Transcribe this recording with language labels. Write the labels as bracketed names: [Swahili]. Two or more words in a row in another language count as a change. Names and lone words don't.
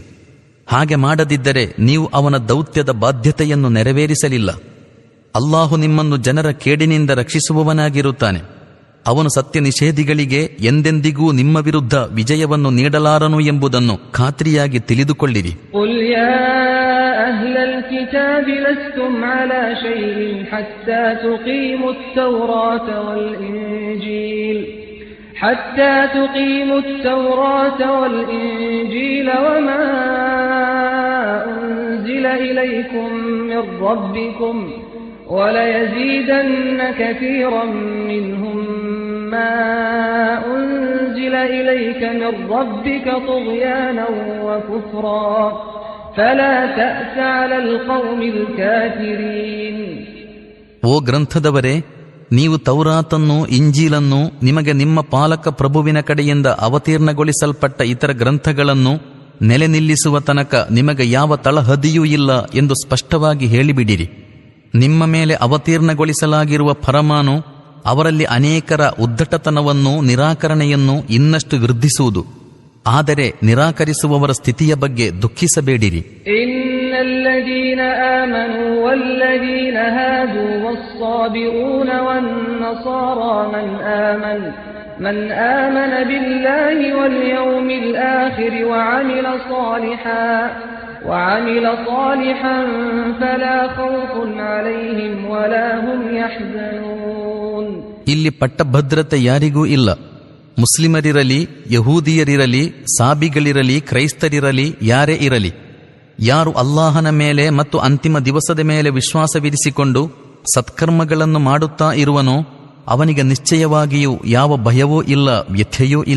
[Kannada] ಹಾಗೆ ಮಾಡದಿದ್ದರೆ ನೀವು ಅವನ ದೌತ್ಯದ ಬಾಧ್ಯತೆಯನ್ನು ನೆರವೇರಿಸಲಿಲ್ಲ. ಅಲ್ಲಾಹು ನಿಮ್ಮನ್ನು ಜನರ ಕೇಡಿನಿಂದ ರಕ್ಷಿಸುವವನಾಗಿರುತ್ತಾನೆ. ಅವನು ಸತ್ಯ ನಿಷೇಧಿಗಳಿಗೆ ಎಂದೆಂದಿಗೂ ನಿಮ್ಮ ವಿರುದ್ಧ ವಿಜಯವನ್ನು ನೀಡಲಾರನು ಎಂಬುದನ್ನು ಖಾತ್ರಿಯಾಗಿ ತಿಳಿದುಕೊಳ್ಳಿರಿ. [Arabic] حتى تقيموا التوراة والإنجيل وما أنزل إليكم من ربكم وليزيدن كثيرا منهم ما أنزل إليك من ربك طغيانا وكفرا فلا تأس على القوم الكافرين. [Kannada] ಓ ಗ್ರಂಥದವರೇ, ನೀವು ತೌರಾತನ್ನು, ಇಂಜೀಲನ್ನು, ನಿಮಗೆ ನಿಮ್ಮ ಪಾಲಕ ಪ್ರಭುವಿನ ಕಡೆಯಿಂದ ಅವತೀರ್ಣಗೊಳಿಸಲ್ಪಟ್ಟ ಇತರ ಗ್ರಂಥಗಳನ್ನು ನೆಲೆ ನಿಲ್ಲಿಸುವ ತನಕ ನಿಮಗೆ ಯಾವ ತಳಹದಿಯೂ ಇಲ್ಲ ಎಂದು ಸ್ಪಷ್ಟವಾಗಿ ಹೇಳಿಬಿಡಿರಿ. ನಿಮ್ಮ ಮೇಲೆ ಅವತೀರ್ಣಗೊಳಿಸಲಾಗಿರುವ ಫರಮಾನು ಅವರಲ್ಲಿ ಅನೇಕರ ಉದ್ದಟತನವನ್ನು, ನಿರಾಕರಣೆಯನ್ನು ಇನ್ನಷ್ಟು ವೃದ್ಧಿಸುವುದು. ಆದರೆ ನಿರಾಕರಿಸುವವರ ಸ್ಥಿತಿಯ ಬಗ್ಗೆ ದುಃಖಿಸಬೇಡಿರಿ. [Arabic] الذين آمنوا والذين هادوا والصابئون والنصارى من آمن بالله واليوم الآخر وعمل صالحا فلا خوف عليهم ولا هم يحزنون. [Kannada] ಇಲ್ಲಿ ಪಟ್ಟಭದ್ರತೆ ಯಾರಿಗೂ ಇಲ್ಲ. ಮುಸ್ಲಿಮರಿರಲಿ, ಯಹೂದಿಯರಿರಲಿ, ಸಾಬಿಗಳಿರಲಿ, ಕ್ರೈಸ್ತರಿರಲಿ, ಯಾರೇ ಇರಲಿ, ಯಾರು ಅಲ್ಲಾಹನ ಮೇಲೆ ಮತ್ತು ಅಂತಿಮ ದಿವಸದ ಮೇಲೆ ವಿಶ್ವಾಸವಿರಿಸಿಕೊಂಡು ಸತ್ಕರ್ಮಗಳನ್ನು ಮಾಡುತ್ತಾ ಇರುವನೋ ಅವನಿಗೆ ನಿಶ್ಚಯವಾಗಿಯೂ ಯಾವ ಭಯವೂ ಇಲ್ಲ, ವ್ಯಥೆಯೂ ಇಲ್ಲ.